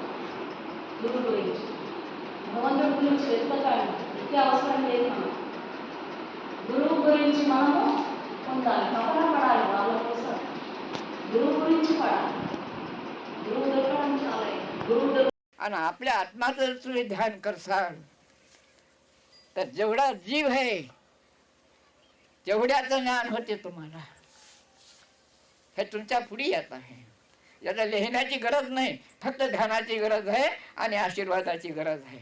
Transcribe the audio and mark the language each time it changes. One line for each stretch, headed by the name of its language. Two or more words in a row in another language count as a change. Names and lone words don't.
Telugu: గురువు గురించి, భగవంతుడి గురించి వెతకాలి. అవసరం లేదు. మనం గురువు గురించి మనము పొందాలి, తపన పడాలి వాళ్ళ కోసం. గురువు గురించి పడాలి. గురువు దొరకడం చాలా గురువు
Marathi: आणि आपल्या आत्माचं तुम्ही ध्यान करसाल तर जेवढा जीव आहे तेवढ्याचं ज्ञान होते तुम्हाला. हे तुमच्या पुढे येत आहे. याला लिहिण्याची गरज नाही, फक्त ध्यानाची गरज आहे आणि आशीर्वादाची गरज आहे.